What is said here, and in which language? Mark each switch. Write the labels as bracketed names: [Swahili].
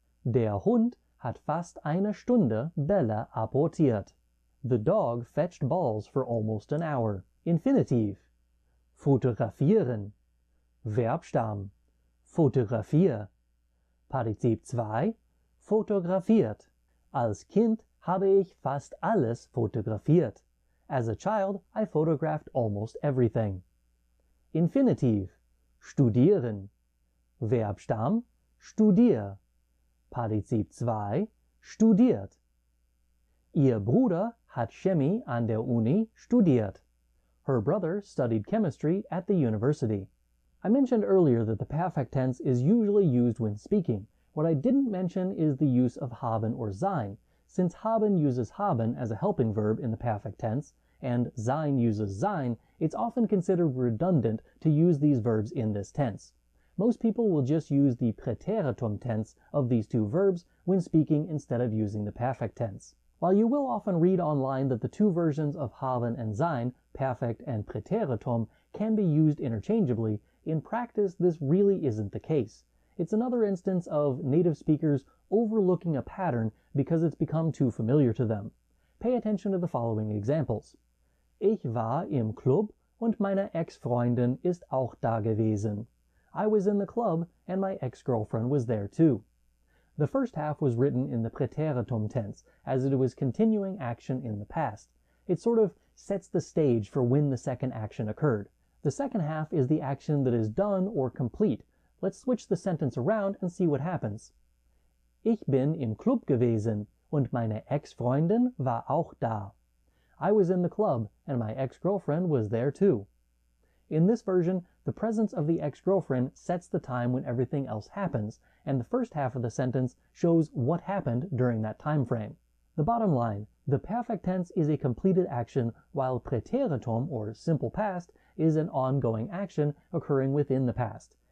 [German] Der Hund hat fast eine Stunde Bälle apportiert. [English] The dog fetched balls for almost an hour. [German] Infinitiv, fotografieren. Verbstamm, fotografier. Partizip 2, fotografiert. Als Kind habe ich fast alles fotografiert. [English] As a child, I photographed almost everything. [German] Infinitiv, studieren. Verbstamm, studier. Partizip 2, studiert. Ihr Bruder hat Chemie an der Uni studiert. [English] Her brother studied chemistry at the university. I mentioned earlier that the perfect tense is usually used when speaking. What I didn't mention is the use of haben or sein. Since haben uses haben as a helping verb in the perfect tense, and sein uses sein, it's often considered redundant to use these verbs in this tense. Most people will just use the Präteritum tense of these two verbs when speaking instead of using the perfect tense. While you will often read online that the two versions of haben and sein, perfect and Präteritum, can be used interchangeably, in practice this really isn't the case. It's another instance of native speakers overlooking a pattern because it's become too familiar to them. Pay attention to the following examples. [German] Ich war im Club und meine Ex-Freundin ist auch da gewesen. [English] I was in the club and my ex-girlfriend was there too. The first half was written in the Präteritum tense, as it was continuing action in the past. It sort of sets the stage for when the second action occurred. The second half is the action that is done or complete. Let's switch the sentence around and see what happens. [German] Ich bin im Club gewesen und meine Ex-Freundin war auch da. [English] I was in the club and my ex-girlfriend was there too. In this version, the presence of the ex-girlfriend sets the time when everything else happens, and the first half of the sentence shows what happened during that time frame. The bottom line, the perfect tense is a completed action, while Präteritum, or simple past, is an ongoing action occurring within the past.